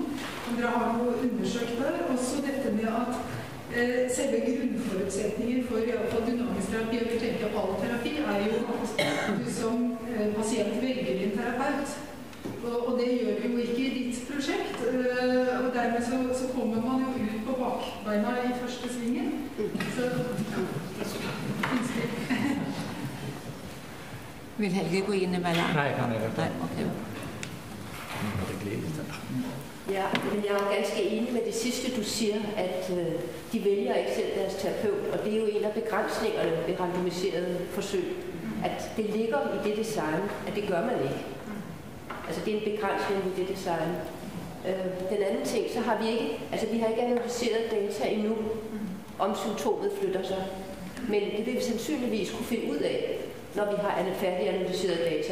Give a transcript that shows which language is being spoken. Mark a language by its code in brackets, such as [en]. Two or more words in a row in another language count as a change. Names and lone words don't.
[no] Om dere har noe undersøkt der? Også dette med at selve grunnforutsetningen for i hvert fall dynamisk terapi, og vi tenker på all terapi, er jo at du som pasient velger din terapeut. Og det gjør vi jo ikke i ditt prosjekt, og dermed så kommer man jo ut på bakbeina i første svingen. Så, [sv] Vill Helge gå in emellan? Nej, han är det. Nej, okej. [da] Ja, men jeg er ganske enig med det sidste, du siger, at de vælger ikke selv deres terapeut, og det er jo en af begrænsningerne ved randomiserede forsøg, at det ligger i det design, at det gør man ikke. Altså det er en begrænsning ved det design. Den anden ting, så har vi ikke analyseret data endnu, om symptomet flytter sig, men det vil vi sandsynligvis kunne finde ud af, når vi har færdiganalyseret data.